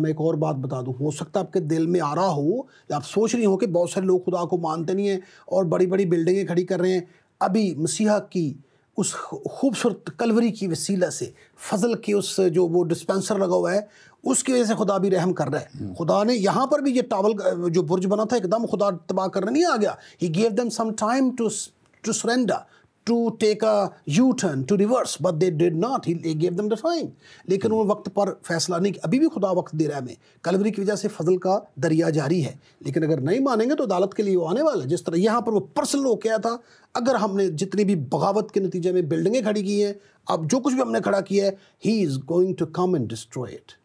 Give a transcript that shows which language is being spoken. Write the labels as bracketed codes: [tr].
[ur] میں ایک اور بات بتا دوں, ہو سکتا ہے آپ کے دل میں آ رہا ہو یا آپ سوچ رہی ہوں کہ بہت سارے لوگ خدا کو مانتے نہیں ہیں اور بڑی بڑی بلڈنگیں کھڑی کر رہے ہیں. ابھی مسیحا کی اس خوبصورت کلوری کی وسیلہ سے, فضل کے اس جو وہ ڈسپینسر لگا ہوا ہے, اس کی وجہ سے خدا بھی رحم کر رہا ہے. خدا نے یہاں پر بھی یہ ٹاول جو برج بنا تھا ایک دم خدا تباہ کرنے نہیں آ گیا. [en] He gave them some time to surrender, to take a U-turn, to reverse, but they did not. He gave them the time. [ur] لیکن وہ وقت پر فیصلہ نہیں کیا. ابھی بھی خدا وقت دے رہا ہے ہمیں, کلوری کی وجہ سے فضل کا دریا جاری ہے, لیکن اگر نہیں مانیں گے تو عدالت کے لیے وہ آنے والا ہے. جس طرح یہاں پر وہ پرسنل ہو گیا تھا, اگر ہم نے جتنی بھی بغاوت کے نتیجے میں بلڈنگیں کھڑی کی ہیں, اب جو کچھ بھی ہم نے کھڑا کیا ہے, [en] he is going to come and destroy it.